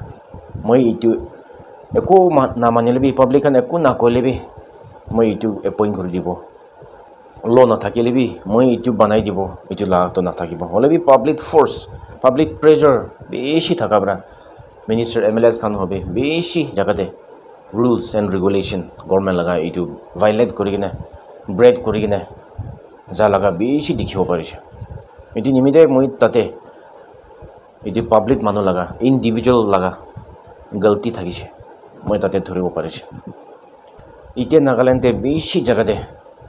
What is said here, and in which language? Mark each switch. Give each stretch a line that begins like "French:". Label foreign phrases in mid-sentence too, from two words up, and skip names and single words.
Naga Pidgin: moi itu eko na manile bi public kan eko na kole bi moi itu appoint kori dibo law na thakile bi moi itu banai dibo itu la to na thakibo hole bi
English: public force public pressure
Naga Pidgin: beshi thaka bra minister MLS kan hobe beshi jagate
English: rules and regulation
Naga Pidgin: government laga itu violate kori kina break kori kina ja laga beshi dikhibo parise itu nimide moi tate itu public manu laga individual laga galti thakise moi tate thuribo parise ite Nagaland te beshi jagate